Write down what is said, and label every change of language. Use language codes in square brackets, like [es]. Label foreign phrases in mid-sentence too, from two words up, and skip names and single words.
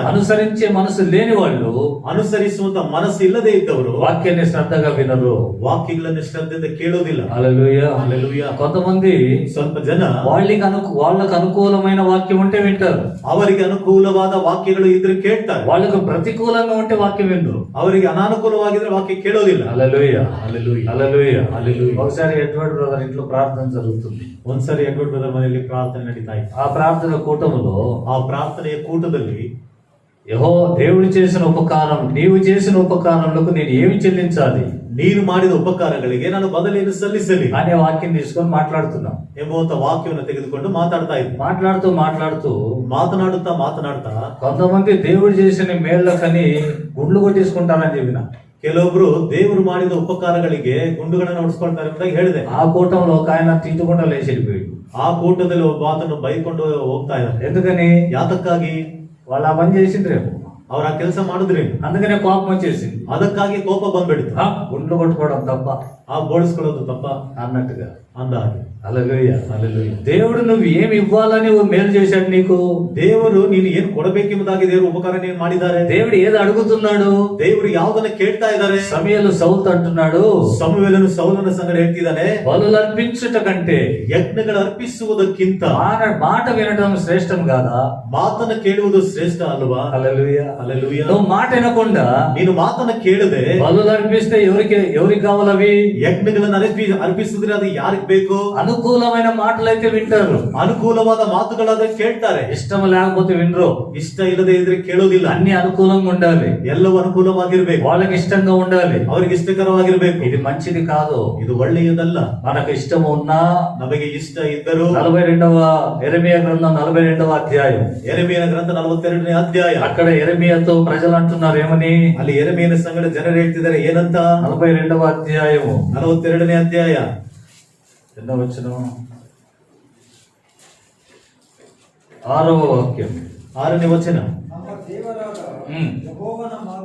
[te] అనుసరించే మనసు లేని వాళ్ళు [kn] ಅನುಸರಿಸುವಂತ ಮನಸ್ಸು ಇಲ್ಲದೆ ಇದ್ದವರು [te] వాక్యాన్ని శ్రద్ధగా వినరు. [kn] ವಾಕ್ಯಗಳನ್ನು ಶ್ರದ್ಧೆಯಿಂದ ಕೇಳೋದಿಲ್ಲ. [te] హల్లెలూయా, హల్లెలూయా. కొంతమంది [kn] ಸ್ವಲ್ಪ ಜನ [te] వాళ్ళకు అనుకూలమైన వాక్యం ఉంటే వింటారు. [kn] ಅವರಿಗೆ ಅನುಕೂಲವಾದ ವಾಕ್ಯಗಳು ಇದ್ರೆ ಕೇಳ್ತಾರೆ. [te] వాళ్ళకు ప్రతికూలంగా ఉంటే వాక్యం వినరు. [kn] ಅವರಿಗೆ ಅನಾನುಕೂಲವಾಗಿದ್ರೆ ವಾಕ್ಯ ಕೇಳೋದಿಲ್ಲ. [te] హల్లెలూయా, హల్లెలూయా. హల్లెలూయా, హల్లెలూయా. ఒకసారి ఎడ్వర్డ్ బ్రదర్ ఇంట్లో ప్రార్థన జరుగుతుంది. [kn] ಒಂದ್ಸರಿ ಎಡ್ವರ್ಡ್ ಬ್ರದರ್ ಮನೆಯಲ್ಲಿ ಪ್ರಾರ್ಥನೆ ನಡೀತಾ ಇತ್ತು. [te] ఆ ప్రార్థన కూటములో [kn] ಆ ಪ್ರಾರ್ಥನೆಯ ಕೂಟದಲ್ಲಿ [te] యెహో దేవుడు చేసిన ఉపకారం, నీవు చేసిన ఉపకారములకు నేను ఏమి చెల్లించాలి [kn] ನೀನು ಮಾಡಿದ ಉಪಕಾರಗಳಿಗೆ ನಾನು ಬದಲೇನು ಸಲ್ಲಿಸಲಿ [te] అనే వాక్యం తీసుకొని మాట్లాడుతున్నాం. [kn] ಎಂಬುವಂತ ವಾಕ್ಯವನ್ನು ತೆಗೆದುಕೊಂಡು ಮಾತಾಡ್ತಾ ಇದ್ದೆ. [te] మాట్లాడుతూ [kn] ಮಾತನಾಡ್ತಾ [te] కొంతమంది దేవుడు చేసిన మేళ్ళకని గుండ్లు కొట్టేసుకుంటారని చెప్పిన. [kn] ಕೆಲವೊಬ್ರು ದೇವರು ಮಾಡಿದ ಉಪಕಾರಗಳಿಗೆ ಗುಂಡುಗಳನ್ನ ಹೊಡ್ಸ್ಕೊಳ್ತಾರೆ ಅಂತ ಹೇಳಿದೆ. [te] ఆ కూటంలో ఒక ఆయన తిట్టుకుండా లేచి వెళ్ళిపోయాడు. [kn] ಆ ಕೂಟದಲ್ಲಿ ಒಬ್ಬ ಆತನು ಬೈಕೊಂಡು ಹೋಗ್ತಾ ಇದ್ದಾರೆ. [te] ఎందుకని? [kn] ಯಾತಕ್ಕಾಗಿ? [te] వాళ్ళు ఆ పని చేసిండ్రేమో, [kn] ಅವ್ರ ಆ ಕೆಲಸ ಮಾಡಿದ್ರೆ [te] అందుకనే కోపం వచ్చేసింది. [kn] ಅದಕ್ಕಾಗಿ ಕೋಪ ಬಂದ್ಬಿಡ್ತು. [te] గుండ్లు కొట్టుకోవడం తప్ప, [kn] ಆ ಬೋಳಿಸ್ಕೊಳ್ಳೋದು ತಪ್ಪ [te] అన్నట్టుగా. [kn] ಅಂದ ಹಾಗೆ. [te] హల్లెలూయా, హల్లెలూయా. దేవుడు నువ్వు ఏమి ఇవ్వాలని మేలు చేశాడు నీకు. [kn] ದೇವರು ನೀನು ಏನ್ ಕೊಡಬೇಕೆಂಬುದಾಗಿ ದೇವರು ಉಪಕಾರ ನೀನು ಮಾಡಿದ್ದಾರೆ. [te] దేవుడు ఏది అడుగుతున్నాడు? [kn] ದೇವರು ಯಾವುದನ್ನ ಕೇಳ್ತಾ ಇದ್ದಾರೆ? [te] సమయలు సౌలు అంటున్నాడు, [kn] ಸಮುವೇಲನು ಸೌಲನ ಸಂಗಡ ಹೇಳ್ತಿದ್ದಾನೆ, [te] బలులు అర్పించుట కంటే [kn] ಯಜ್ಞಗಳು ಅರ್ಪಿಸುವುದಕ್ಕಿಂತ [te] మాట వినడం శ్రేష్టం కాదా? [kn] ಮಾತನ್ನ ಕೇಳುವುದು ಶ್ರೇಷ್ಠ ಅಲ್ವಾ? [te] హల్లెలూయా, హల్లెలూయా. నువ్వు మాట వినకుండా [kn] ನೀನು ಮಾತನ್ನ ಕೇಳದೆ [te] బలులు అర్పిస్తే ఎవరికి కావాలవి? [kn] ಯಜ್ಞಗಳನ್ನ ಅರ್ಪಿಸಿದ್ರೆ ಅದು ಯಾರಿಗ್ ಬೇಕು? [te] అనుకూలమైన మాటలైతే వింటారు, [kn] ಅನುಕೂಲವಾದ ಮಾತುಗಳಾದ್ರೆ ಕೇಳ್ತಾರೆ. [te] ఇష్టం లేకపోతే వినరు. [kn] ಇಷ್ಟ ಇಲ್ಲದೆ ಇದ್ರೆ ಕೇಳೋದಿಲ್ಲ. [te] అన్ని అనుకూలంగా ఉండాలి, [kn] ಎಲ್ಲವೂ ಅನುಕೂಲವಾಗಿರ್ಬೇಕು, [te] వాళ్ళకి ఇష్టంగా ఉండాలి. [kn] ಅವ್ರಿಗೆ ಇಷ್ಟಕರವಾಗಿರ್ಬೇಕು. [te] ఇది మంచిది కాదు. [kn] ಇದು ಒಳ್ಳೆಯದಲ್ಲ. [te] మనకు ఇష్టం ఉన్నా [kn] ನಮಗೆ ಇಷ್ಟ ಇದ್ದರೂ [te] 42వ యెరెమీయా గ్రంథం 42వ అధ్యాయం, [kn] ಯೆರೆಮೀಯನ ಗ್ರಂಥ 42ನೇ ಅಧ್ಯಾಯ. [te] అక్కడ యెరెమీయాతో ప్రజలు అంటున్నారు ఏమని? [kn] ಅಲ್ಲಿ ಯೆರೆಮೀಯನ ಸಂಗಡ ಜನರು ಹೇಳ್ತಿದ್ದಾರೆ ಏನಂತ? [te] 42వ అధ్యాయము [kn] 42ನೇ ಅಧ್ಯಾಯ [te] ఎన్నో వచనం? 6వ వాక్యం, [kn] 6ನೇ ವಚನ. ನಮ್ಮ ದೇವರಾದ ಯೆಹೋವನ ಮಾತು